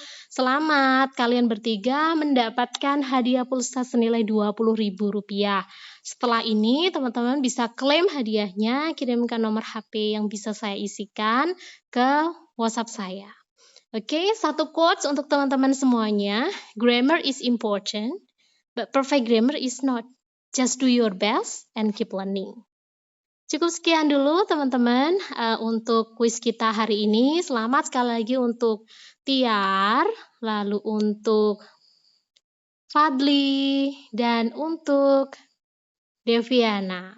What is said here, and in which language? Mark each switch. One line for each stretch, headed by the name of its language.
Indonesian: Selamat, kalian bertiga mendapatkan hadiah pulsa senilai Rp20.000. Setelah ini teman-teman bisa klaim hadiahnya, kirimkan nomor HP yang bisa saya isikan ke WhatsApp saya. Oke, satu quotes untuk teman-teman semuanya.
English: Grammar is important, but perfect grammar is not. Just do your best and keep learning.
Indonesian: Cukup sekian dulu teman-teman untuk kuis kita hari ini. Selamat sekali lagi untuk Tiar, lalu untuk Fadli, dan untuk Deviana.